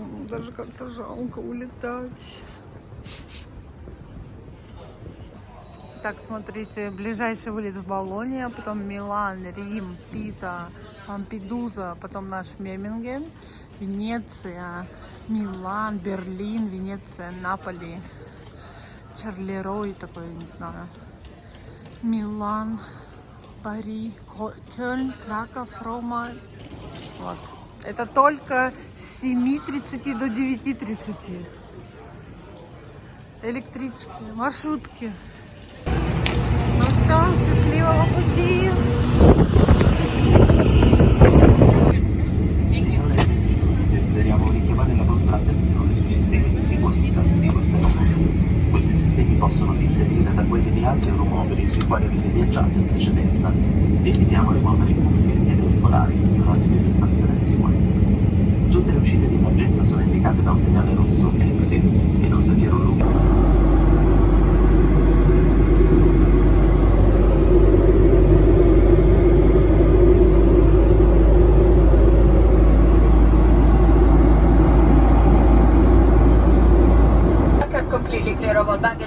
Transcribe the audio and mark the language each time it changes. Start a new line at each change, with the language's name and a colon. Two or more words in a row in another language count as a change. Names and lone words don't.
Russian: Даже как-то жалко улетать. Так, смотрите, ближайший вылет в Болонья, потом Милан, Рим, Пиза, Лампедуза, потом наш Мемминген, Венеция, Милан, Берлин, Венеция, Наполи, Чарлерой такой, не знаю, Милан, Пари, Кёльн, Краков, Рома. Вот. Это только с 7:30 до 9:30. Электрички, маршрутки. Ну все, счастливого пути!
Italian: Desideriamo richiamare la vostra attenzione sui sistemi di sicurezza di questo aeromobile. Questi sistemi possono differire da quelli di altri aeromobili sui quali avete viaggiato in precedenza. Vi invitiamo a rimuovere cuffie ed auricolari durante le fissazioni di sicurezza. Tutte le uscite di emergenza sono indicate da un segnale rosso exit ed un sentiero lungo.
English: Completely clear of all baggage.